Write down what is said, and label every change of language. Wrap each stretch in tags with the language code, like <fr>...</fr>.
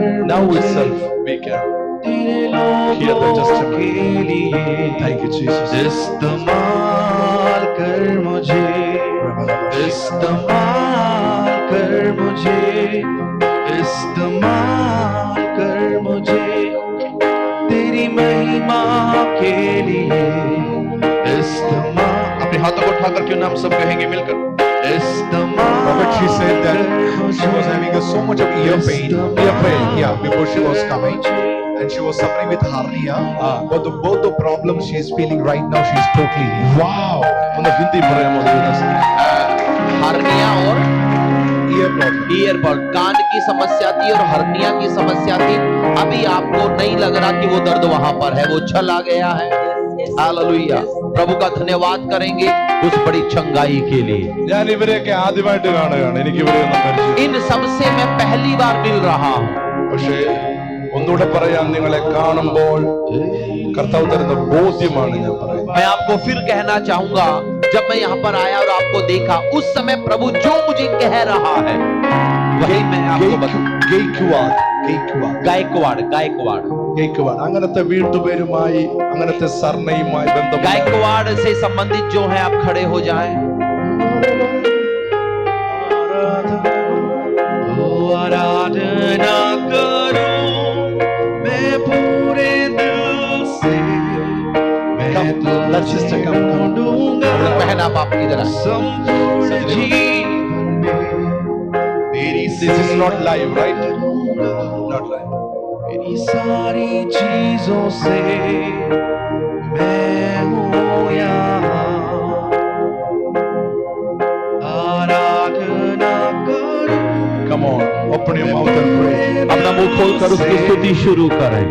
<en>Now itself we can hear the testimony. Thank you, Jesus.</en> <hi>इस्तेमाल कर मुझे, इस्तेमाल कर मुझे, इस्तेमाल कर मुझे तेरी महिमा के लिए। इस्तेमाल, अपने हाथों को उठाकर क्यों ना हम सब कहेंगे मिलकर,</hi> <en>Robert, she said that she was having so much of ear pain, yeah, before she was coming, and she was suffering with hernia. But both the problems she is feeling right now, she is totally healed.</en> <ml>Wow. ഒന്ന് ഹിന്ദി പറയാമോ?</ml> <hi>Hernia और</hi> <en>Ear problem.</en> <hi>Year बड, कान की समस्या थी और hernia की समस्या थी। अभी आपको नहीं लग रहा कि वो दर्द वहां पर है, वो चला गया है। हालेलुया, प्रभु का धन्यवाद करेंगे उस बड़ी चंगाई के लिए।</hi> <ml>ഞാൻ ഇവരെയൊക്കെ ആദ്യമായിട്ട് കാണുകയാണ്, എനിക്ക് ഇവരെ ഒന്നും പരിചയം.</ml> <hi>इन सबसे मैं पहली बार मिल रहा हूँ।</hi> <ml>പക്ഷേ ഒന്നുകൂടെ പറയാം, നിങ്ങളെ കാണുമ്പോൾ കർത്താവ് തരുന്ന ബോധ്യമാണ് ഞാൻ പറയുന്നത്.</ml> <hi>मैं आपको फिर कहना चाहूंगा, जब मैं यहाँ पर आया और आपको देखा, उस समय प्रभु जो मुझे कह रहा है वही मैं आपको बता।</hi> <ml>ഗെയ്ക്വാഡ്,</ml> <hi>गायकवाड़, गायकवाड़,</hi> <ml>ഗെയ്ക്വാഡ് അങ്ങനത്തെ വീട്ടുപേരുമായി, അങ്ങനത്തെ സർണയുമായി ബന്ധപ്പെട്ട</ml> <hi>गायकवाड़ से संबंधित जो है आप खड़े हो जाएं। आराधना करूं मैं पूरे दिल से, मैं तो ढूंढूंगा बहन आप आपकी तरह संपूर्ण जीवन में तेरी</hi> <en>This is not live, right? Not live.</en> <hi>मेरी सारी चीजों से मैं हूँ यहाँ। आराधना करूं</hi> <en>Come on, open your mouth and pray.</en> <hi>अपना मुंह खोलकर उसकी स्तुति शुरू करें।</hi>